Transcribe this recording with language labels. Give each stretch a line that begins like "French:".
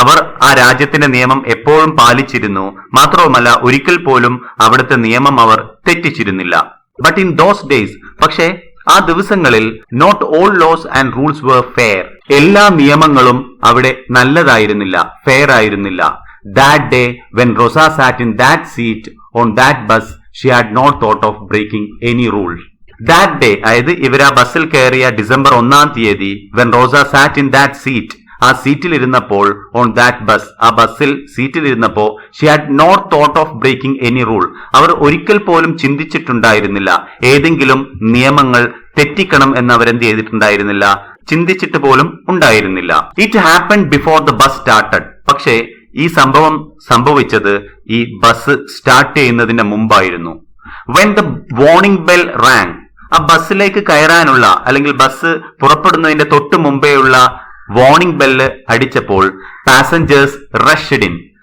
Malayalam: അവർ ആ രാജ്യത്തിന്റെ നിയമം എപ്പോഴും പാലിച്ചിരുന്നു. മാത്രവുമല്ല ഒരിക്കൽ പോലും അവിടുത്തെ നിയമം അവർ തെറ്റിച്ചിരുന്നില്ല.
English: but in those days,
Malayalam: പക്ഷേ ആ ദിവസങ്ങളിൽ
English: Not all laws and rules were fair.
Malayalam: എല്ലാ നിയമങ്ങളും അവിടെ നല്ലതായിരുന്നില്ല, ഫെയർ ആയിരുന്നില്ല.
English: That day when Rosa sat in that seat on that bus, she had not thought of breaking any rule. That day,
Malayalam: അതായത് ഇവർ ആ ബസ്സിൽ കയറിയ ഡിസംബർ 1-ാം തീയതി,
English: when Rosa sat in that seat,
Malayalam: ആ സീറ്റിൽ ഇരുന്നപ്പോൾ,
English: on that bus,
Malayalam: ആ ബസ്സിൽ സീറ്റിൽ ഇരുന്നപ്പോൾ,
English: she had not thought of breaking any rule.
Malayalam: അവർ ഒരിക്കൽ പോലും ചിന്തിച്ചിട്ടുണ്ടായിരുന്നില്ല ഏതെങ്കിലും നിയമങ്ങൾ തെറ്റിക്കണം എന്ന് അവരെന്ത് ചെയ്തിട്ടുണ്ടായിരുന്നില്ല, ചിന്തിച്ചിട്ട് പോലും ഉണ്ടായിരുന്നില്ല.
English: It happened before the bus started.
Malayalam: പക്ഷേ ഈ സംഭവം സംഭവിച്ചത് ഈ ബസ് സ്റ്റാർട്ട് ചെയ്യുന്നതിന് മുമ്പായിരുന്നു.
English: When the warning bell rang.
Malayalam: ആ ബസ്സിലേക്ക് കയറാനുള്ള അല്ലെങ്കിൽ ബസ് പുറപ്പെടുന്നതിന്റെ തൊട്ട് മുമ്പേയുള്ള വാർണിംഗ് ബെല്ല് അടിച്ചപ്പോൾ
English: Passengers rushed in.